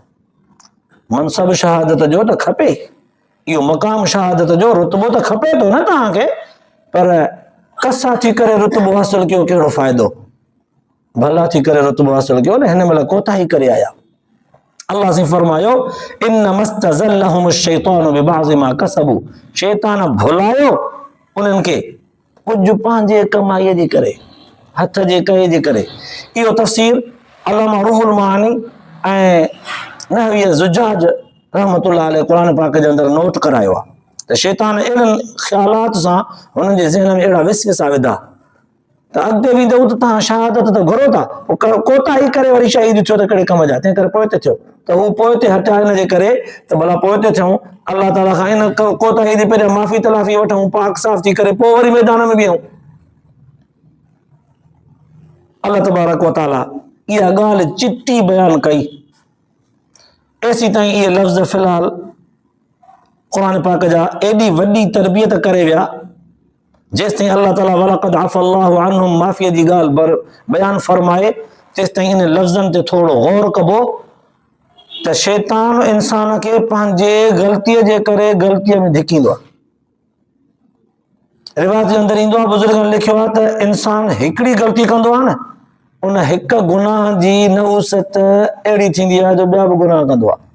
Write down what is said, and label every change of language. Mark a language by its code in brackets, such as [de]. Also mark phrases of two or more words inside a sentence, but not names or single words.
[sd] मनसब शहादत जो त खपे, इहो मक़ाम शहादत जो रुतबो त खपे थो न तव्हांखे, पर कसा थी करे रुतबो हासिल कयो, कहिड़ो फ़ाइदो? भला थी करे रुतबो हासिल कयो न, हिन महिल कोताही करे आया। अल्लाह से फरमायो [ar] إنما استزلهم الشيطان ببعض ما كسبوا, [sd] शैतान भुलायो उन्हनि खे कुझु पंहिंजे कमाईअ जे करे, हथ जे कए जे करे। इहो तफ़सीर अल्लामा रूहुल मानी ऐं नहवी ज़ुजाज [ar] رحمة الله عليه [sd] क़ुरान पाक जे अंदरि नोट करायो आहे त शैतान अहिड़नि ख़्यालात सां हुननि जे ज़हन में अहिड़ा विसविसा विधा त अॻिते वेंदव त तव्हां शहादत त घुरो था, कोताही करे वरी शहीद थियो त कहिड़े कम जा, तंहिं करे पोइ ते थियो त हू पोइ ते हटाए हिन जे करे त भला पोइ ते थियूं, अल्लाह ताला खां इन कोताही जी पहिरियां माफ़ी तलाफ़ी वठूं, पाक साफ़ थी करे पोइ वरी मैदान में बीहूं। [ar] الله تبارك وتعالى [sd] इहा ॻाल्हि चिटी बयान कई। एसी ताईं इहे लफ़्ज़ फ़िलहाल क़ुरान पाक जा एॾी वॾी तरबियत करे विया, जेसिताईं अल्लाह ताला [ar] ولقد عفا الله عنهم [sd] माफ़ीअ जी ॻाल्हि बयान फरमाए, तेसिताईं इन लफ़्ज़नि ते थोरो गौर कबो त शैतान इंसान खे पंहिंजे ग़लतीअ जे करे ग़लतीअ में धिकींदो आहे। रिवाज जे अंदरि ईंदो आहे, बुज़ुर्गनि लिखियो आहे त इंसान हिकिड़ी ग़लती कंदो आहे न, उन हिक गुनाह जी नहूसत अहिड़ी थींदी आहे जो ॿिया बि गुनाह कंदो आहे।